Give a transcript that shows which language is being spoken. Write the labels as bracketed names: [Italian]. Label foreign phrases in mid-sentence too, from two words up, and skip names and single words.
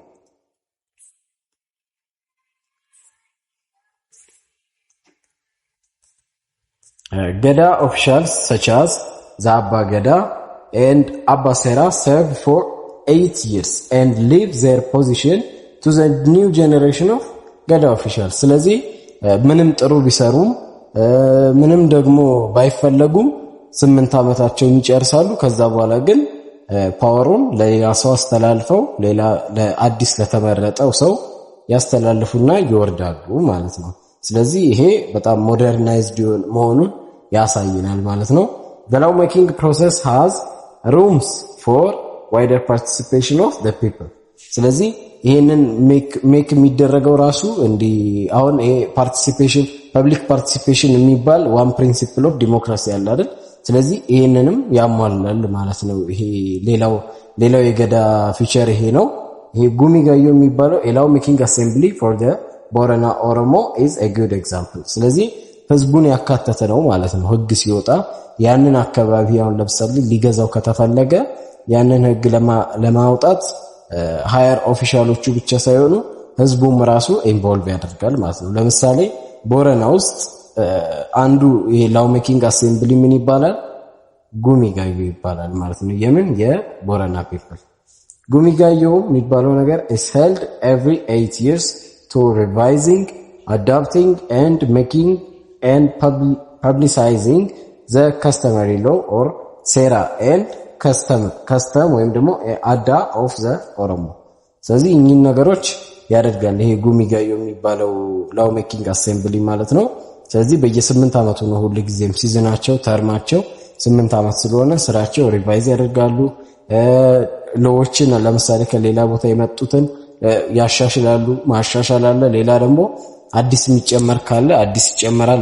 [English] Gada officials such as the Abba Gada and Abba Sera serve for 8 years and leave their position to the new generation of Gada officials። [Amharic] ስለዚህ ምንም ጥሩ ቢሰሩም ምንም ደግሞ ባይፈለጉም 8 ዓመታቸውን ይጨርሳሉ። ከዛ በኋላ ግን ፓወሩን ለሌላ ሰው አስተላልፈው ሌላ ለአዲስ ለተመረጠው ሰው ያስተላልፉና ይወርዳሉ ማለት ነው። ስለዚህ ይሄ በጣም ሞደርናይዝድ መሆኑን ያሳየናል ማለት ነው። [English] The law making process has rooms for wider participation of the people። [Amharic] ስለዚህ ይሄንን ሜክ የሚደረገው ራሱ እንዲ አሁን ይሄ [English] participation public participation [Amharic] የሚባል [English] one principle of democracy [Amharic] አለ አይደል? ስለዚህ ይሄንንም ያሟላል ማለት ነው። ይሄ ሌላው የገዳ ፊቸር ይሄ ነው። ይሄ ጉሚ ጋዮ የሚባለው [English] a law making assembly for the Borana Oromo is a good example። [Amharic] ስለዚህ ህዝቡን ያካተተ ነው ማለት ነው። ህግ ሲወጣ ያንን አካባቢ አሁን ለምሳሌ ሊገዛው ከተፈለገ ያንን ህግ ለማውጣት [English] higher officials [Amharic] ብቻ ሳይሆኑ ህዝቡም ራሱ ኢንቮልቭ ያደርጋል ማለት ነው። ለምሳሌ ቦረና ውስጥ አንዱ ይሄ [English] law making assembly [Amharic] ምን ይባላል? ጉሚ ጋዮ ይባላል ማለት ነው። የምን የቦረና ፒፕል ጉሚ ጋዮ የሚባለው ነገር [English] is held every 8 years to revising, adapting and making and publicizing the customary law or sera and custom [Amharic] ወይም ደግሞ አዳ [English] of the ኦሮሞ። [Amharic] ስለዚህ እኚህ ነገሮች ያደርጋል ይሄ ጉሚ ጋዮ የሚባለው [English] law making assembly [Amharic] ማለት ነው። ስለዚህ በየ8 ዓመቱ ነው ሁሉ ጊዜም ሲዝናቸው ተርማቸው 8 ዓመት ስለሆነ ስራቸው ሪቫይዝ ያደርጋሉ። ሎዎችን ለምሳሌ ከሌላ ቦታ የመጡትን ያሻሽላሉ፣ ማሻሻል አለ። ሌላ ደግሞ አዲስ የሚጨመር ካለ አዲስ ይጨመራል፣